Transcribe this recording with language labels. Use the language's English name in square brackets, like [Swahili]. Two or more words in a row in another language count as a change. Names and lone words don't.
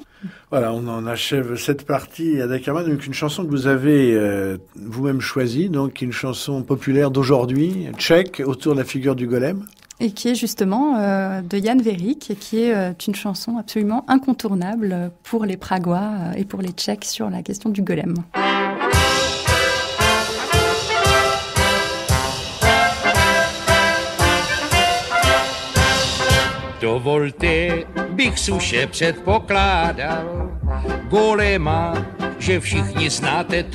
[French] Voilà, on en achève cette partie avec donc une chanson que vous avez vous-même choisie, donc une chanson populaire d'aujourd'hui, tchèque, autour de la figure du Golem. Et qui est justement de Jan Verik, et qui est une chanson absolument incontournable pour les Pragois et pour les Tchèques sur la question du Golem. [Czech] Dovolte, bych suše předpokládal, Golema, že všichni znáte tu.